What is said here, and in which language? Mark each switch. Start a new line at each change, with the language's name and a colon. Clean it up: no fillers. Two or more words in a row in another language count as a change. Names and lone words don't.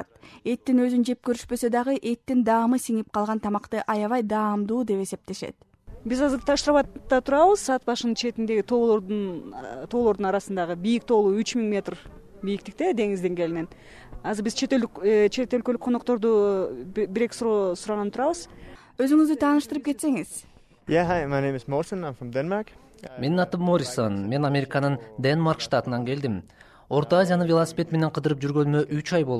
Kyrgyz: Эттин өзүн жеп көрүшпөсө дагы эттин даамы сиңип калган тамакты аябай даамдуу деп эсептешет. Биз азыр Ташырабатта турабыз, саат башынын четиндеги тоолордун арасындагы бийик тоолу 3000 метр бийиктикте деңиз деңгээлинен. Азыр биз чет өлкөлүк конокторду бир-эки сураганын турабыз. Өзүңүздү тааныштырып кетсеңиз.
English: Yeah, hi, my name is Morten. I'm from Denmark.
Kyrgyz: Менин атым Моррисон. Мен Американын Денмарк штатынан келдим. Орто Азияны велосипед менен кыдырып жүргөнүмө 3 ай болду.